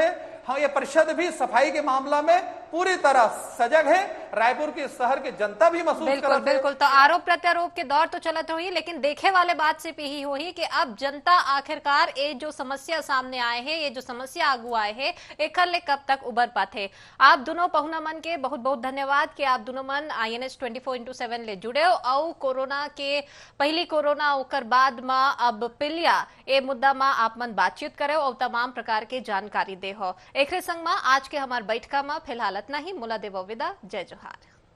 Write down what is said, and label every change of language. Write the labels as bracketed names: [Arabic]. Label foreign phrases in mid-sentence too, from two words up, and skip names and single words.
[Chhattisgarhi] हाँ, ये परिषद भी सफाई के मामला में पूरी तरह सजग है, रायपुर के शहर के जनता भी महसूस बिल्कुल बिल्कुल। तो आरोप प्रत्यारोप के दौर तो चलत रही, लेकिन देखे वाले बात से यही होही कि अब जनता आखिरकार ये जो समस्या सामने आए है, ये जो समस्या आगू आए है, एक ले कब तक उबर पाते। आप दोनों पहुना मन के बहुत बहुत धन्यवाद कि आप दोनों मन INS 24/7 ले जुड़े हो, और कोरोना के पहली कोरोना ओकर बाद में अब पिलिया ए मुद्दा में आप मन बातचीत करे और तमाम प्रकार के जानकारी दे हो। एक संग में आज के हमार बैठका में फिलहाल इतना ही। मुला देव विदा, जय जोहार।